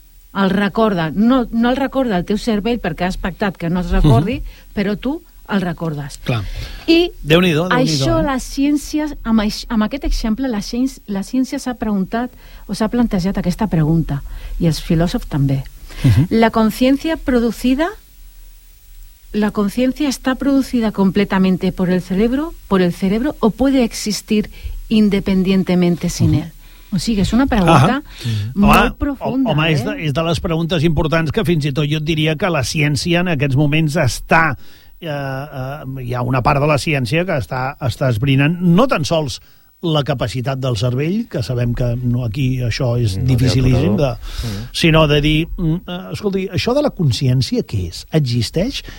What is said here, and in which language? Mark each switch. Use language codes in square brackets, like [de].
[ca] El recorda, no el recorda el teu cervell perquè has pactat que no es recordi, però tu el recordes. Clar. I Déu-n'hi-do, això, la ciència, amb aquest exemple, la ciència s'ha preguntat o s'ha plantejat aquesta pregunta, i els filòsofs també. [es] La conciencia producida, la conciencia está producida completamente por el cerebro, o puede existir independientemente sin él. [ca] O sigui, és una pregunta molt profunda. Home, és de les preguntes importants que fins i tot jo et diria que la ciència en aquests moments està, hi ha una part de la ciència que està esbrinant, no tan sols la capacitat del cervell, que sabem que no, aquí això és dificilíssim, sinó de dir, escolti, això de la consciència què és? Existeix?